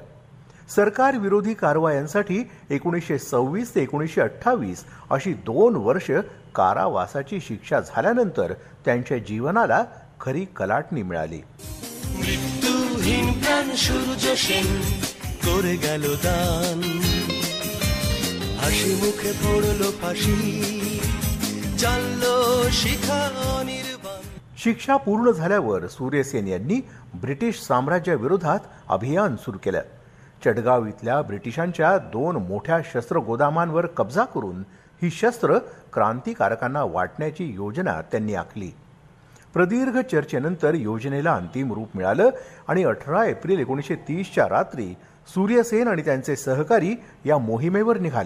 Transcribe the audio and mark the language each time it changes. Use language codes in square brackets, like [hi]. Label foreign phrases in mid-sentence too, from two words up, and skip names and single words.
[mr] सरकार विरोधी कारवायांसाठी 1926 ते 1928 अशी 2 वर्ष कारावासाची शिक्षा झाल्यानंतर त्यांच्या जीवनाला खरी कलाटणी मिळाली। [bn] মৃত্যুহীন প্রাণ সূর্য সেন করে গেল দান, হাসি মুখে পড়লো ফাঁসি জানলো শিখা অনির্বাণ [mr] शिक्षा पूर्ण झाल्यावर सूर्यसेन यांनी ब्रिटिश साम्राज्याविरोधात अभियान सुरू केलं. चटगाव इथल्या ब्रिटिशांच्या 2 मोठ्या शस्त्र गोदामांवर कब्जा करून ही शस्त्र क्रांतिकारकांना वाटण्याची योजना त्यांनी आखली. प्रदीर्घ चर्चेनंतर योजनेला अंतिम रूप मिळालं आणि 18 एप्रिल 1930च्या रात्री सूर्यसेन आणि त्यांचे सहकारी या मोहिमेवर निघाले.